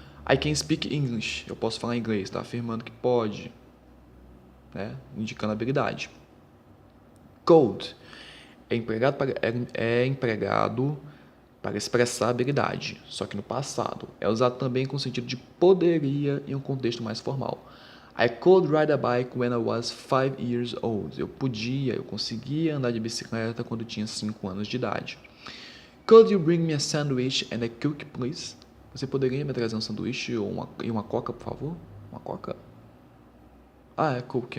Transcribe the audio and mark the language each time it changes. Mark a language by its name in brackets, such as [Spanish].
[English] I can speak English. [Portuguese] Eu posso falar inglês. Está afirmando que pode, né? Indicando habilidade. Could é empregado para expressar habilidade, só que no passado. É usado também com o sentido de poderia em um contexto mais formal. [English] I could ride a bike when I was 5 years old. [Portuguese] Eu conseguia andar de bicicleta quando tinha 5 anos de idade. [English] Could you bring me a sandwich and a Coke, please? [Portuguese] Você poderia me trazer um sanduíche e uma coca, por favor? Uma coca? É Coke.